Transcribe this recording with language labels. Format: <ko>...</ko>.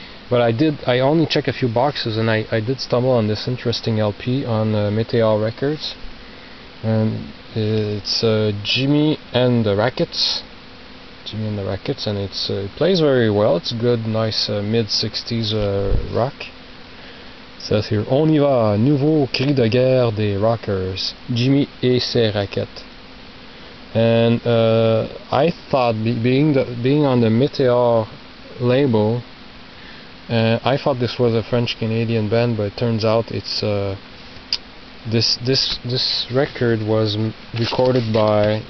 <en>But I only checked a few boxes, and I did stumble on this interesting LP on Meteor Records, and it's Jimmy and the Rackets, and it plays very well. It's good, nice mid-60s rock.</en> <fr>Ça c'est On y va, nouveau cri de guerre des rockers, Jimmy et ses raquettes.</fr> <en>And I thought, being on the Meteor label, I thought this was a French-Canadian band, but it turns out it's this record was recorded by.</en>